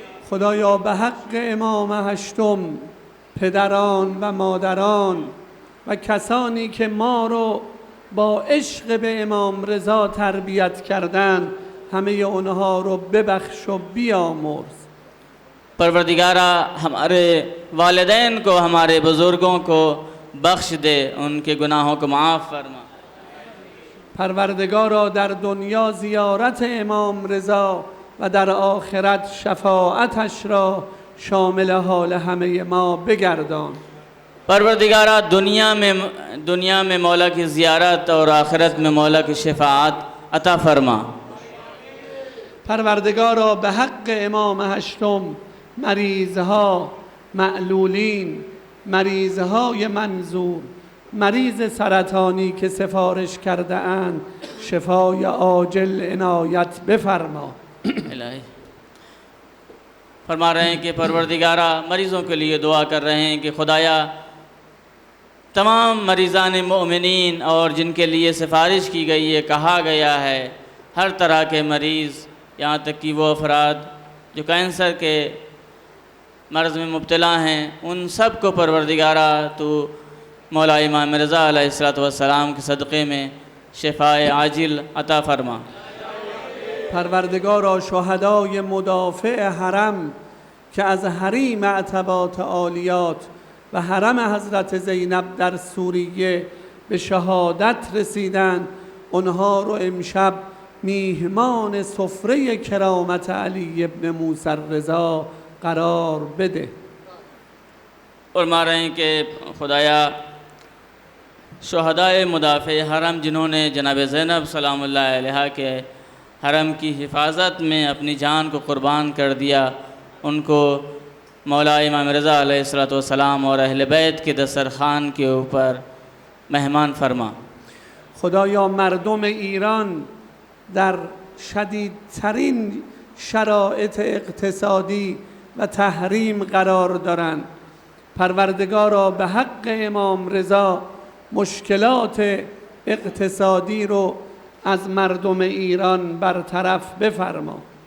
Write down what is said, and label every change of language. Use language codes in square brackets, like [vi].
[fa] خدایا به حق امام هشتم، پدران و مادران و کسانی که ما رو با عشق به امام رضا تربیت کردند همه اونها رو ببخش و بیامرز. [hi] परवरदिगारा हमारे वालिदैन को, हमारे बुज़ुर्गों को बख्श दे, उनके गुनाहों को माफ़ फरमा। [fa] پروردگارا در دنیا زیارت امام رضا و در آخرت شفاعتش را شامل حال همه ما بگردان. [hi] परवरदिगारा दुनिया में मौला की ज़ियारत और आखिरत में मौला की शफाअत अता फरमा। [fa] پروردگارا به حق امام هشتم مریضها، معلولین، مریضهای منظور، مریض سرطانی که سفارش کرده اند شفای عاجل عنایت بفرما. [hi] इलाही फरमा रहे हैं कि परवरदिगारा मरीज़ों के लिए दुआ कर रहे हैं कि खुदाया तमाम मरीज़ान मोमिनीन और जिनके लिए सिफारिश की गई है, कहा गया है, हर तरह के मरीज़, यहाँ तक कि वो अफराद जो कैंसर के मर्ज़ में मुब्तला हैं, उन सब को परवरदिगारा तो मौला इमाम रज़ा अलैहिस्सलातु वस्सलाम के सदक़े में शिफ़ाए आजिल अता फरमा। [fa] پروردگارا شهدای مدافع حرم که از حریم عتبات عالیات و حرم حضرت زینب در سوریه به شهادت رسیدند، اونها رو امشب میهمان سفره کرامت علی ابن موسی رضا قرار بده. [hi] फरमा रहे हैं कि खुदाया शहदाए मुदाफ़े हरम जिन्होंने जनाब ज़ैनब सलामुल्लाह अलैहा के हरम की हिफाजत में अपनी जान को क़ुरबान कर दिया, उनको मौला इमाम रज़ा अलैहिस्सलातु वस्सलाम और अहले बैत के दस्तरख़ान के ऊपर मेहमान फरमा। [fa] خدایا مردم ایران در شدیدترین شرایط اقتصادی و تحریم قرار دارند. پروردگارا به حق امام رضا مشکلات اقتصادی رو از مردم ایران برطرف بفرما.